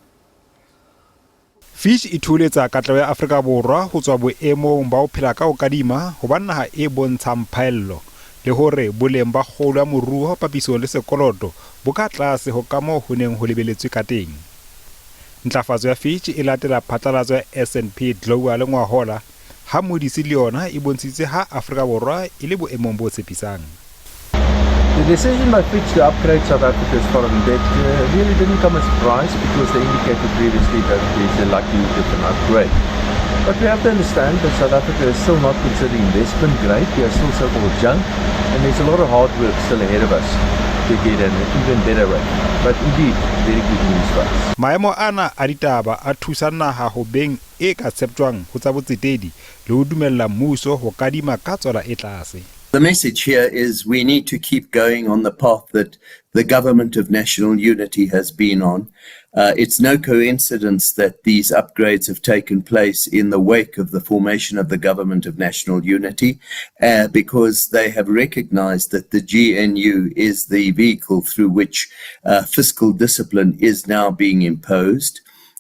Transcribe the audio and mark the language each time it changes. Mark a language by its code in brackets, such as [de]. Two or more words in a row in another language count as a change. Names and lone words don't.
[st] Fitch e thuletsa katleho ya Afrika Borwa ho tswa boemong ba ho phela ka ho kadima ho ba naha e bontshang phaello le hore boleng ba kgolo ya moruo papisong le sekoloto bo ka tlase ho kamo ho neng ho lebeletswe ka teng. Ntlafatso ya Fitch e latela phatlalatso ya S&P Global ngwahola ha Moody's le yona e bontshitse ha Afrika Borwa e le boemong bo tshepisang. [en] The decision by Fitch to upgrade South Africa's foreign debt really didn't come as a surprise because they indicated previously that there's a likelihood of an upgrade. But we have to understand that South Africa is still not considered investment grade. We are still so-called junk, and there's a lot of hard work still ahead of us to get an even better rate. But indeed, very good news for us. [st] Maemo ana a ditaba a thusa naha ho beng e ka tshepjwang ho tsa botsetedi le ho dumella mmuso ho kadima ka tswala e tlase. [en] The message here is we need to keep going on the path that the Government of National Unity has been on. It's no coincidence that these upgrades have taken place in the wake of the formation of the Government of National Unity, because they have recognized that the GNU is the vehicle through which fiscal discipline is now being imposed.